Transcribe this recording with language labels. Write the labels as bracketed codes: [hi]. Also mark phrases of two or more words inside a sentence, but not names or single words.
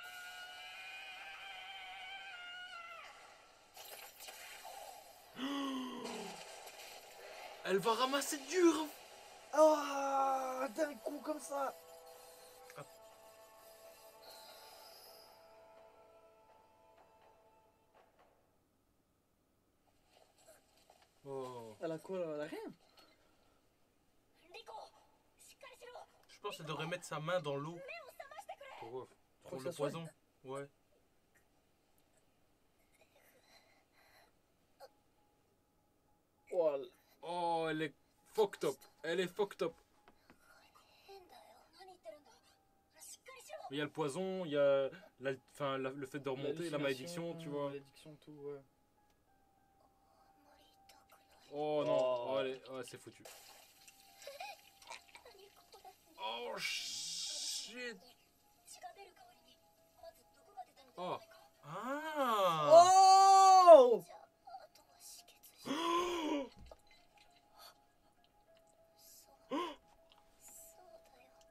[fr] Elle va ramasser dur. Ah, d'un coup comme ça. Oh. Elle a quoi là? Elle a rien. [ja] リコしっかりしろ。 [fr] Je pense qu'elle devrait mettre sa main dans l'eau Pourquoi pour que le ça soigne. poison. Ouais. Oh, Oh, elle est [en] fucked up. [fr] Elle est [en] fucked up. [ja] 変だよ。何言ってるんだ。しっかりしろ。 [fr] Il y a le poison, il y a le fait de remonter, la malédiction, tu vois. Malédiction, tout, ouais. [ja] あんまり痛くない。 [fr] Oh non, Oh. oh, ouais, c'est foutu. [ja] 何これ。 [en] Oh shit. [ja] 血が出る代わりにまず毒が出たのではないか。 [fr] Ah. Oh! [ja] じゃああとは止血し。そうそうだよ。